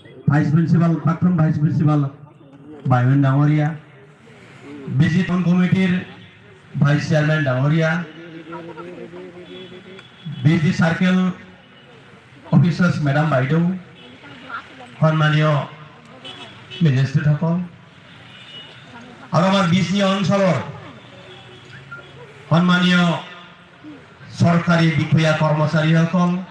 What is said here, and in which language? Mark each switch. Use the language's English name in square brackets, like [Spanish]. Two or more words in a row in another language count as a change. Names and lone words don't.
[English] Vice Principal [Assamese] প্রাক্তন [English] Vice Principal [Assamese] বায়ুন ডাঙরিয়া, বিজি কমিটির [English] Vice Chairman [Assamese] ডাঙরিয়া, বিজি [English] Circle Officers Madam [Assamese] বাইদেউ, সন্মানীয় মেজিষ্ট্ৰেটসকল আৰু আমাৰ বিজনী অঞ্চলৰ সন্মানীয় চৰকাৰী বিষয়া কৰ্মচাৰীসকল,